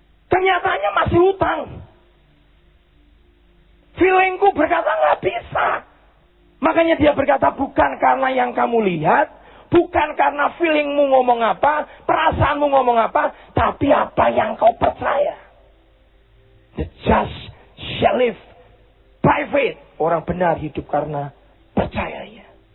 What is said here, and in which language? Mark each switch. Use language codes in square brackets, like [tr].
[id] Kenyataannya masih hutang. Feelingku berkata nggak bisa. Makanya dia berkata, bukan karena yang kamu lihat, bukan karena feelingmu ngomong apa, perasaanmu ngomong apa, tapi apa yang kau percaya. [en] The just shall live by faith. [id] Orang benar hidup karena percayanya.